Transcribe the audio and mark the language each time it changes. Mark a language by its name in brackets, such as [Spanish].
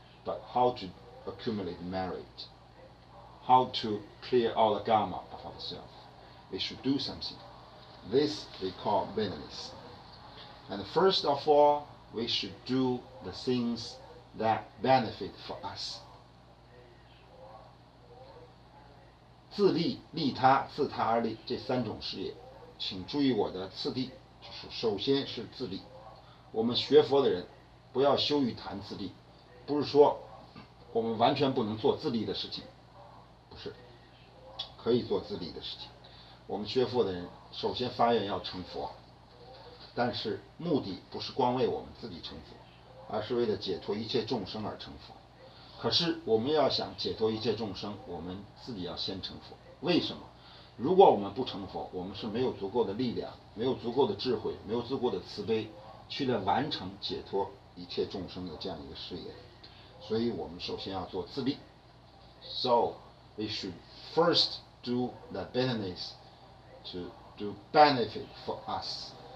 [English] But how to accumulate merit? How to clear all the karma of ourselves? We should do something. This we call business. And first of all, we should do the things that benefit for us. [Chinese] 自利、利他、自他而利这三种事业，请注意我的次第，就是首先是自利。我们学佛的人不要羞于谈自利，不是说我们完全不能做自利的事情，不是，可以做自利的事情。我们学佛的人首先发愿要成佛，但是目的不是光为我们自己成佛，而是为了解脱一切众生而成佛。可是我们要想解脱一切众生，我们自己要先成佛。为什么？如果我们不成佛，我们是没有足够的力量，没有足够的智慧，没有足够的慈悲，去来完成解脱一切众生的这样一个事业。所以我们首先要做自利。 [English] So we should first do the business to benefit for us.